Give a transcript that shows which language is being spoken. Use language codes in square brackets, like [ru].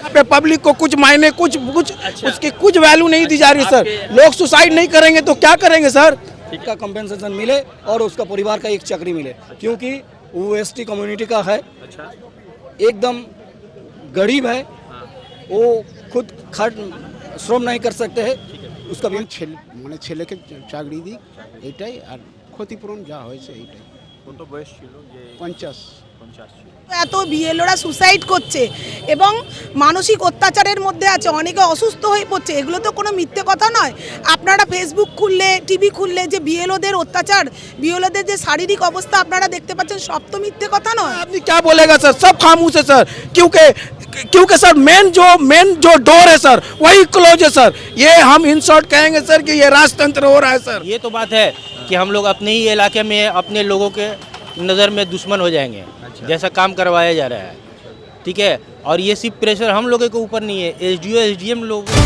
[hi] पे पब्लिक को कुछ मायने कुछ उसकी कुछ वैल्यू नहीं दी जा रही सर। लोग सुसाइड नहीं करेंगे तो क्या करेंगे सर? का कंपेंसेशन मिले और उसका परिवार का एक चक्री मिले, क्योंकि वो एसटी कम्युनिटी का है, एकदम गरीब है, वो खुद खर्च श्रम नहीं कर सकते हैं। उसका भी [bn] মানে ছেলেকে চাকরি দিক এটাই, আর ক্ষতিপূরণ যা হয়েছে এইটাই। কত বয়স ছিল? যে 50 এত বিএলওরা সুসাইড করছে এবং মানসিক অত্যাচারের মধ্যে আছে, অনেকে অসুস্থ হয়ে পড়ছে, এগুলো তো কোনো মিথ্যে কথা নয়। আপনারা ফেসবুক খুললে টিভি খুললে যে বিএলওদের অত্যাচার, বিএলওদের যে শারীরিক অবস্থা আপনারা দেখতে পাচ্ছেন, সব তো মিথ্যে কথা নয়। [hi] আপনি क्या बोलेगा सर? सब खामोश है सर, क्योंकि सर मेन जो डोर है सर वही क्लोज है सर। ये हम इन शॉर्ट कहेंगे सर कि ये राजतंत्र हो रहा है सर। ये तो बात है कि हम लोग अपने ही इलाके में अपने लोगों के नज़र में दुश्मन हो जाएंगे। जैसा काम करवाया जा रहा है, ठीक है। और ये सिर्फ प्रेशर हम लोगों के ऊपर नहीं है, एसडीओ एसडीएम लोग।